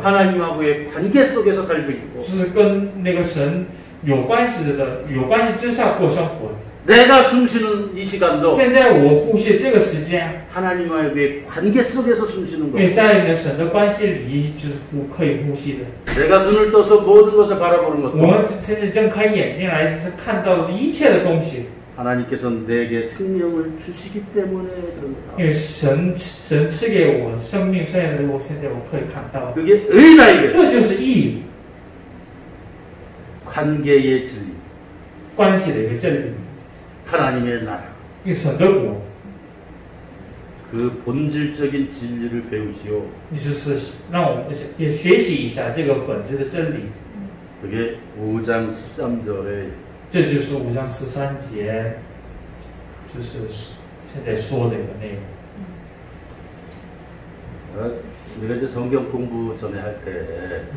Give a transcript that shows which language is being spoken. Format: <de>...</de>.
<ko>하나님하고의 관계 속에서 살고 있고</ko> <zh>就是跟那个神有关系之下过生活。</zh> <ko>내가 숨쉬는 이 시간도</ko> <zh>现在我呼吸这个时间，</zh> <ko>하나님과의 관계 속에서 숨쉬는</ko> <zh>因为</zh> <ko>거.</ko> <zh>在你的神的关系里就是可以呼吸的。</zh> <ko>내가 눈을 떠서 모든 것을 바라보는</ko> <zh>我</zh> <ko>것도</ko> <zh>们现在睁开眼睛来是看到一切的东西，</zh> <ko>하나님께서 내게 생명을 주시기 때문에 그런</ko> <zh>因</zh> <ko>거다.</ko> <zh>为神赐给我生命，所以我现在我可以看到，</zh> <ko>그게 의다 이게.</ko> <zh>这就是义，</zh> <ko>관계의 진리.</ko> <zh>关系的一个真理，</zh> <ko>하나님의 나라.</ko> <zh>因为神的国，</zh> <ko>그 본질적인 진리를 배우시오.</ko> <zh>你就是让我们也学习一下这个本质的真理。</zh> <ko>그게 5장 13절에</ko> <zh>这就是5章13节，就是现在说的一个内容。</zh> <ko>우리가 이제 성경 공부 전에 할 때</ko>